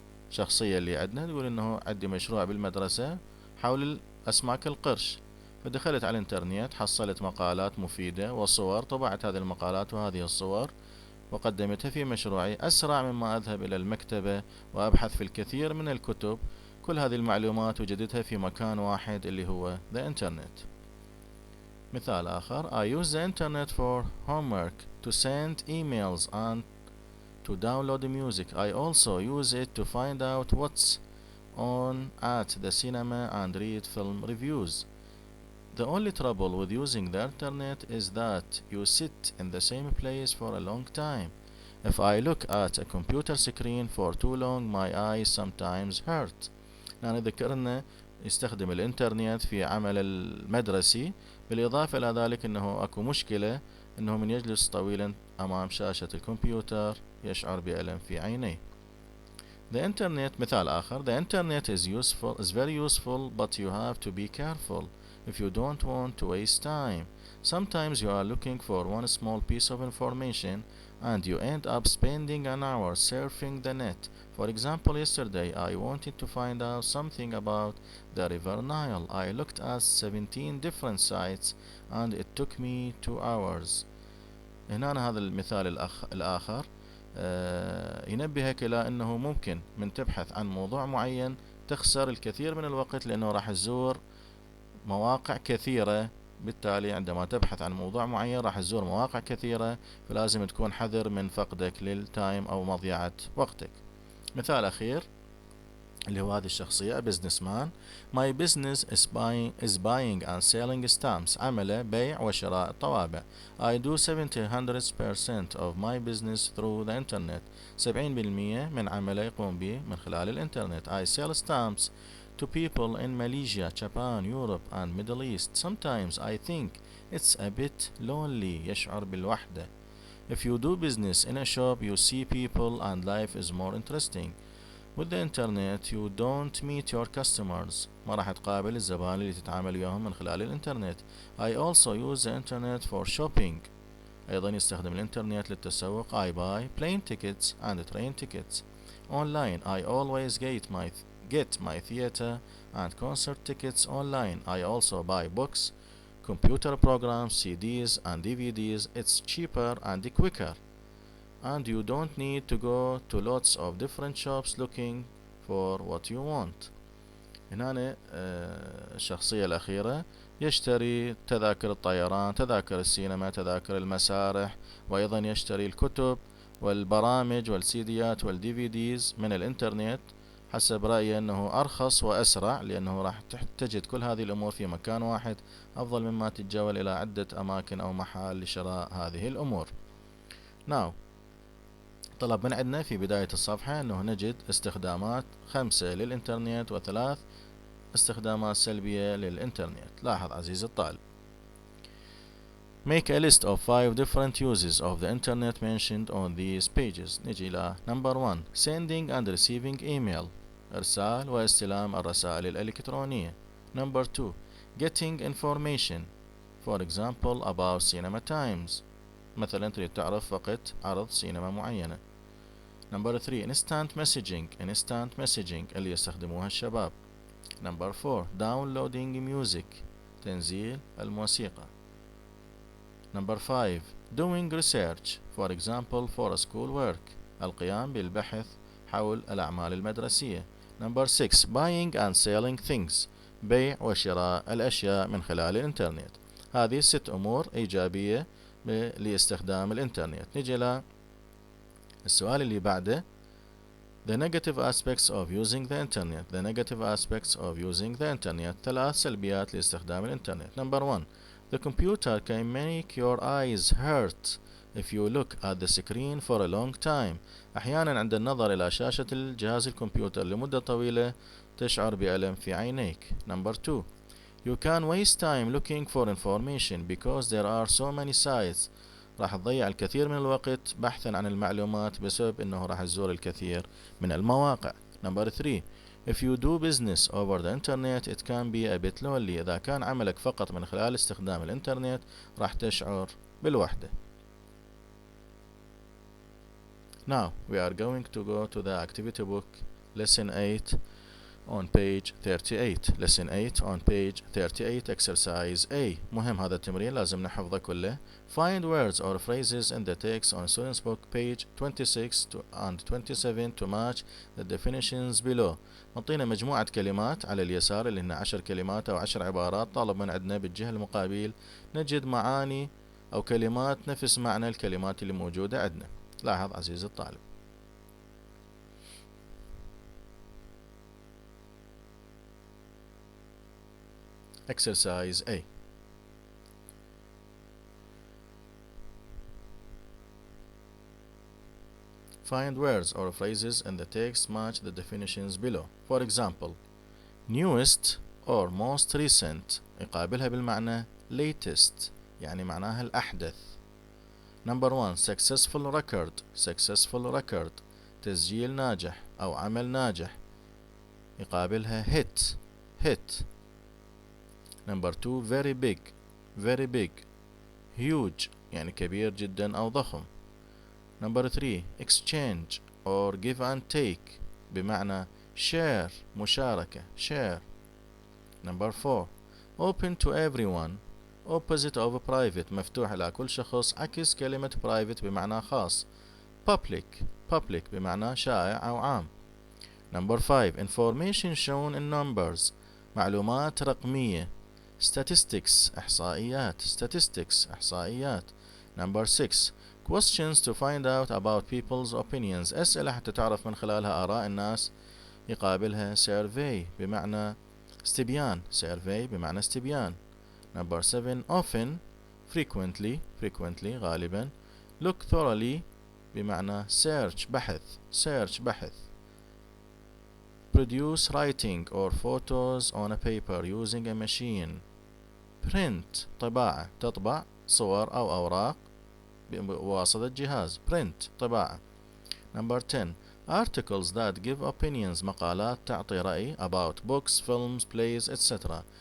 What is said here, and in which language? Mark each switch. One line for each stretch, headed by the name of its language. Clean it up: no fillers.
Arabic: شخصية اللي عندنا تقول إنه عندي مشروع بالمدرسة حول أسماك القرش، فدخلت على الإنترنت حصلت مقالات مفيدة وصور، طبعت هذه المقالات وهذه الصور وقدمتها في مشروعي أسرع مما أذهب إلى المكتبة وأبحث في الكثير من الكتب. كل هذه المعلومات وجدتها في مكان واحد اللي هو the internet. مثال آخر:
English: I use the internet for homework, to send emails and to download music. I also use it to find out what's on at the cinema and read film reviews. The only trouble with using the internet is that you sit in the same place for a long time. If I look at a computer screen for too long, my eyes sometimes hurt.
Arabic: يعني ذكرنا يستخدم الإنترنت في عمل المدرسي، بالإضافة إلى ذلك أنه أكو مشكلة أنه من يجلس طويلا أمام شاشة الكمبيوتر يشعر بألم في عينيه.
English: The internet
Arabic: مثال آخر:
English: The internet is very useful, but you have to be careful if you don't want to waste time. Sometimes you are looking for one small piece of information and you end up spending an hour surfing the net. For example, yesterday I wanted to find out something about the River Nile. I looked at 17 different sites and it took me 2 hours.
Arabic: هنا هذا المثال الآخر ينبهك إلى أنه ممكن من تبحث عن موضوع معين تخسر الكثير من الوقت، لأنه راح تزور مواقع كثيرة. بالتالي عندما تبحث عن موضوع معين راح تزور مواقع كثيرة، فلازم تكون حذر من فقدك للتايم أو مضيعة وقتك. مثال أخير اللي هو هذه الشخصية business man.
English: My business is buying and selling stamps.
Arabic: عمله بيع وشراء الطوابع.
English: I do 70% of my business through the internet.
Arabic: 70% من عمله يقوم به من خلال الإنترنت.
English: I sell stamps to people in Malaysia, Japan, Europe and Middle East. Sometimes I think it's a bit lonely.
Arabic: يشعر بالوحدة.
English: If you do business in a shop, you see people and life is more interesting. With the internet you don't meet your customers.
Arabic: ما راح تقابل الزبائن اللي تتعامل وياهم من خلال الإنترنت.
English: I also use the internet for shopping.
Arabic: أيضا يستخدم الإنترنت للتسوق.
English: I buy plane tickets and train tickets. Online I always get my theater and concert tickets online. I also buy books, computer programs, CDs and DVDs. It's cheaper and quicker. And you don't need to go to lots of different shops looking for what you want.
Arabic: هنا الشخصية الأخيرة يشتري تذاكر الطيران، تذاكر السينما، تذاكر المسارح، وأيضا يشتري الكتب والبرامج والسيديات والDVDs من الإنترنت حسب رأيه أنه أرخص وأسرع، لأنه راح تجد كل هذه الأمور في مكان واحد أفضل مما تتجول إلى عدة أماكن أو محال لشراء هذه الأمور. Now طلب من عندنا في بداية الصفحة أنه نجد استخدامات 5 للإنترنت و3 استخدامات سلبية للإنترنت. لاحظ عزيزي الطالب.
English: Make a list of 5 different uses of the internet mentioned on these pages.
Arabic: نجي إلى
English: number 1 sending and receiving email.
Arabic: إرسال واستلام الرسائل الإلكترونية.
English: number 2 getting information. For example about cinema times.
Arabic: مثلا تريد تعرف وقت عرض سينما معينة.
English: number 3 instant messaging
Arabic: اللي يستخدموها الشباب.
English: number 4 downloading music
Arabic: تنزيل الموسيقى.
English: number 5 doing research for example for school work
Arabic: القيام بالبحث حول الأعمال المدرسية.
English: number 6 buying and selling things
Arabic: بيع وشراء الأشياء من خلال الإنترنت. هذه 6 أمور إيجابية لاستخدام الإنترنت. نجي إلى السؤال اللي بعده
English: The negative aspects of using the internet. The negative aspects of using the internet.
Arabic: 3 سلبيات لاستخدام الإنترنت.
English: number 1 The computer can make your eyes hurt if you look at the screen for a long time.
Arabic: أحيانا عند النظر إلى شاشة الجهاز الكمبيوتر لمدة طويلة تشعر بألم في عينيك.
English: number 2 You can waste time looking for information because there are so many sites.
Arabic: راح تضيع الكثير من الوقت بحثا عن المعلومات بسبب انه راح تزور الكثير من المواقع.
English: number 3 If you do business over the internet it can be a bit lonely.
Arabic: إذا كان عملك فقط من خلال استخدام الإنترنت راح تشعر بالوحدة.
English: Now we are going to go to the activity book lesson 8 on page 38. lesson 8 on page 38 exercise A.
Arabic: مهم هذا التمرين لازم نحفظه كله.
English: Find words or phrases in the text on student's book page 26 and 27 to match the definitions below.
Arabic: مطينا مجموعة كلمات على اليسار اللي هن 10 كلمات أو 10 عبارات. طالب من عندنا بالجهة المقابل نجد معاني أو كلمات نفس معنى الكلمات اللي موجودة عندنا. لاحظ عزيزي الطالب.
English: Exercise A. Find words or phrases in the text match the definitions below. For example, newest or most recent
Arabic: يقابلها بالمعنى
English: latest
Arabic: يعني معناها الأحدث.
English: Number 1 successful record. successful record
Arabic: تسجيل ناجح أو عمل ناجح يقابلها
English: hit. hit. Number 2 very big. very big huge
Arabic: يعني كبير جدا أو ضخم.
English: Number 3 exchange or give and take بمعنى share مشاركة share. Number 4 open to everyone opposite of private
Arabic: مفتوح على كل شخص عكس كلمة
English: private
Arabic: بمعنى خاص.
English: public public
Arabic: بمعنى شائع أو عام.
English: Number 5 information shown in numbers
Arabic: معلومات رقمية. statistics إحصائيات statistics إحصائيات.
English: Number 6 questions to find out about people's opinions
Arabic: أسئلة حتى تعرف من خلالها آراء الناس يقابلها survey بمعنى استبيان survey بمعنى استبيان.
English: Number 7 often frequently frequently غالبا. look thoroughly بمعنى search بحث search بحث. produce writing or photos on a paper using a machine.
Arabic: print طباعة تطبع صور أو أوراق بواسطة جهاز print طباعة.
English: Number 10 articles that give opinions
Arabic: مقالات تعطي رأي
English: about books, films, plays, etc.